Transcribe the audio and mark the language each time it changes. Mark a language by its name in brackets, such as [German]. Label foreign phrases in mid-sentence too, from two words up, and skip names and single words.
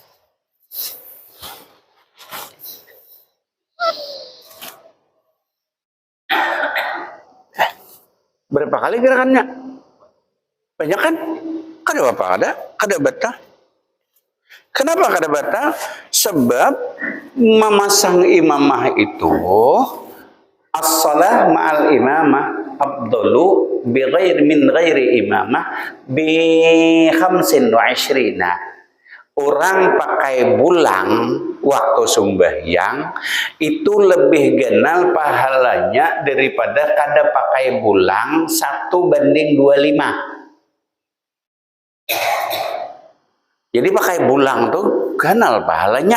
[Banjar] Berapa kali gerakannya? Banyak kan? Kada apa kada batal. Kenapa kada batal? Sebab memasang imamah itu [Arabic] as-salah ma'al imamah afdalu min ghairi imamah bi 25. [Banjar] Orang pakai bulang waktu sembahyang itu lebih genal pahalanya daripada kada pakai bulang 1:25. Jadi pakai bulang tuh ganal pahalanya.